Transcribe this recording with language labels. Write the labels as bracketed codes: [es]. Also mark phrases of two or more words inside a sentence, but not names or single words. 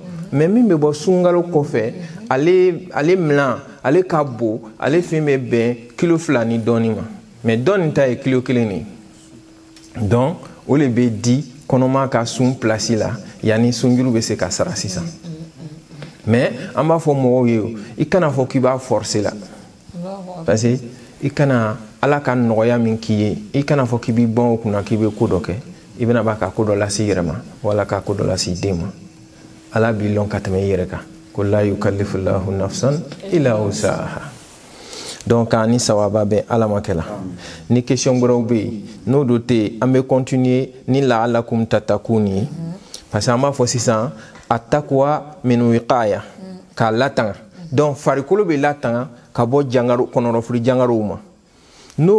[bm] mais min bɛ bɔ sunkalo kɔfɛ ale milan ale ka bon ale fɛn bɛ bɛn kilo 2 ni dɔɔni ma mais dɔɔni ta ye kilo 1 de donc o le bɛ di kɔnɔma ka sun place la yanni sunjuru bɛ se ka sara sisan mais an b'a fɔ mɔgɔw ye i kana fɔ k'i b'a forcer la [fr] parce que [bm] i kana ala ka nɔgɔya min k'i ye i kana fɔ k'i b'i bɔn o kunna k'i bɛ ko dɔ kɛ i bɛna ba ka ko dɔ lase i yɛrɛ ma wala ka ko dɔ lase i den ma ala b'i lɔn ka tɛmɛ i yɛrɛ kan ko la [ar] يكلف الله نفسا إلا وسعها [bm] donc ani sawaba bɛ ala ma kɛla ni question wɛrɛw bɛ yen n'o do tɛ an bɛ continuer ni [ar] لعلكم تتقون [bm] ye [fr] parce que [bm] an b'a fɔ sisan [ar] التقوى من الوقاية [bm] k'a latanga donc farikolo bɛ latanga ka bɔ jangaro kɔnɔrɔfuri jangarow ma n'o